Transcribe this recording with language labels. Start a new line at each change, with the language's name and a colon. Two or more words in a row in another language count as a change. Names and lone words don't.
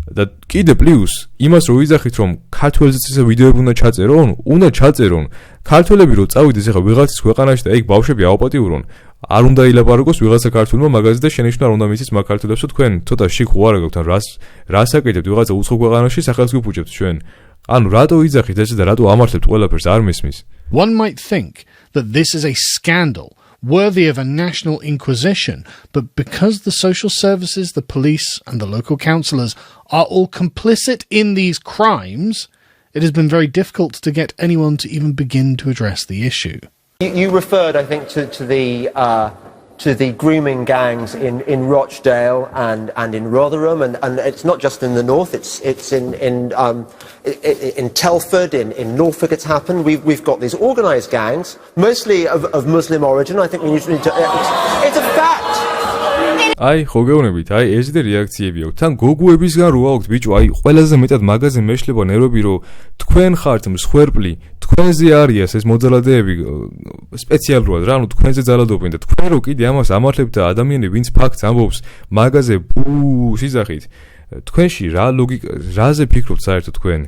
Georgian: და კიდე პლუს იმას რო ვიძახით რომ ქართველებიც ესე ვიდეოები უნდა ჩაწერონ ქართველები რო წავიდეს ახლა ვიღაცის ქვეყანაში და ეგ ბავშვები აუპატიურონ არ უნდა ილაპარაკოს ვიღაცა ქართულმა მაგაზე და შენიშნა რომ უნდა მისის მაგ ქართველებსო თქვენ ცოტა შიქ უარა გაქვთ ან რას აკეთებთ ვიღაცა უცხო ქვეყანაში სახელს გიფუჭებთ ჩვენ ანუ რატო ვიძახით ესე და რატო ამართლებთ ყველაფერს არ მესმის
English: One might think that this is a scandal worthy of a national inquisition, but because the social services, the police, and the local councillors are all complicit in these crimes, it has been very difficult to get anyone to even begin to address the issue. You referred, I think, to the grooming gangs in Rochdale and in Rotherham, and it's not just in the north. It's in Telford, in Norfolk. It's happened. We've got these organised gangs, mostly of Muslim origin. I think we need to. It's a fact.
Georgian: აი, ხო გეუბნებით, აი ეს და რეაქციები აქვს. თან გოგუებისგან რო აქვთ, ბიჭო, აი ყველაზე მეტად მაგაზე მეშლება ნერვები, რომ თქვენ ხართ მსხვერპლი, თქვენზე არიას ეს მოძალადეები სპეციალურად რა, ანუ თქვენზე ძალადობენ და თქვენ რო კიდე ამას ამართლებთ და ადამიანები ვინც ფაქტს ამბობს, მაგაზე სიზახით, თქვენში რა ლოგიკა, რაზე ფიქრობთ საერთოდ თქვენ?